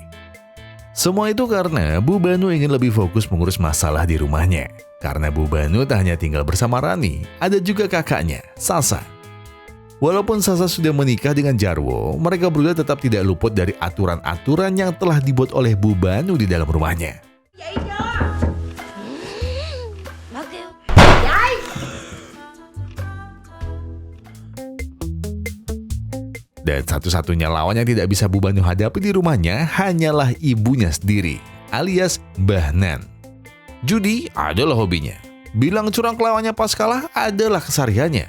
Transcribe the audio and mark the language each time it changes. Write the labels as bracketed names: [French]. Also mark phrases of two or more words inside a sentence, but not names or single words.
[Indonesian] Semua itu karena Bu Banu ingin lebih fokus mengurus masalah di rumahnya. Karena Bu Banu tak hanya tinggal bersama Rani, ada juga kakaknya, Sasa. Walaupun Sasa sudah menikah dengan Jarwo, mereka berdua tetap tidak luput dari aturan-aturan yang telah dibuat oleh Bu Banu di dalam rumahnya. [Vietnamese] Dậy chưa? Bà kêu. Dậy. [Indonesian] Dan satu-satunya lawan yang tidak bisa Bu Banu hadapi di rumahnya hanyalah ibunya sendiri, alias Mbah Nan. Judi adalah hobinya. Bilang curang ke lawannya pas kalah adalah kesehariannya.